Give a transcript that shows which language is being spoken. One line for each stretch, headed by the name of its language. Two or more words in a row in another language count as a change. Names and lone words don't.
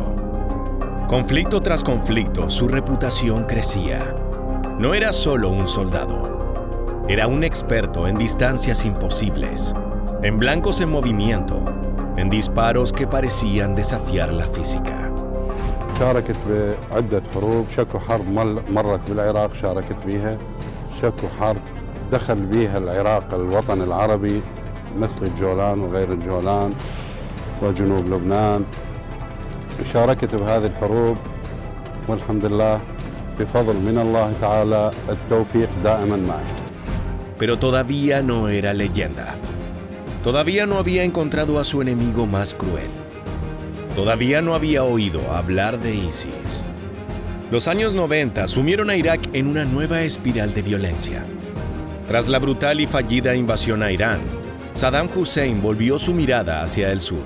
Spanish: Conflicto tras conflicto, su reputación crecía. No era solo un soldado, era un experto en distancias imposibles, en blancos en movimiento, en disparos que parecían desafiar la física.
Arabic: شاركت بعدة حروب، شكو حرب مرت بالعراق شاركت بيها، شكو حرب دخل بيها العراق الوطن العربي مثل الجولان وغير الجولان وجنوب لبنان. شاركت بهذه الحروب والحمد لله بفضل من الله تعالى التوفيق دائما معي.
Spanish: Pero todavía no era leyenda. Todavía no había encontrado a su enemigo más cruel. Todavía no había oído hablar de ISIS. Los años 90 sumieron a Irak en una nueva espiral de violencia. Tras la brutal y fallida invasión a Irán, Saddam Hussein volvió su mirada hacia el sur.